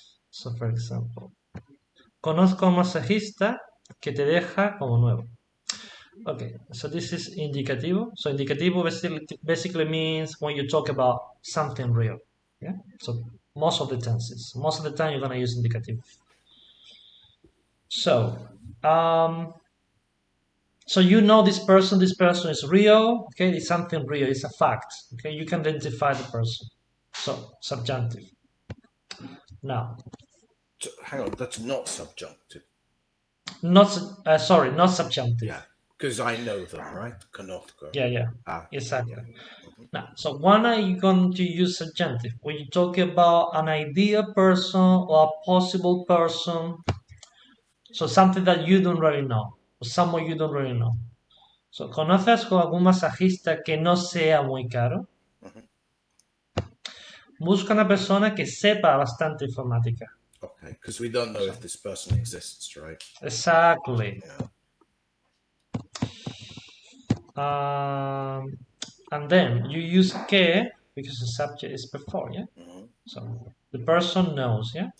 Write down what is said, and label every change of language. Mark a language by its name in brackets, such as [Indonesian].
[English] So, for example, [Spanish] conozco a un masajista que te deja como nuevo. [English] Okay, so this is indicativo. So indicativo basically means when you talk about something real. Yeah. So most of the time you're gonna use indicativo. So, so you know this person is real. Okay, it's something real. It's a fact. Okay, you can identify the person. So subjunctive. Now. So, hang on, that's not subjunctive. Not subjunctive. Yeah. Because I know them, right? [Spanish] Conozco. [English] Yeah, Ah, exactly. yeah. Now, so when are you going to use subjunctive? When you talk about an ideal person or a possible person, so something that you don't really know, or someone you don't really know. [Spanish] So, ¿conoces con algún masajista que no sea muy caro? Busca una persona que sepa bastante informática. [English] Okay, because we don't know if this person exists, right? Exactly. Yeah. And then you use que because the subject is before, yeah? So the person knows, yeah?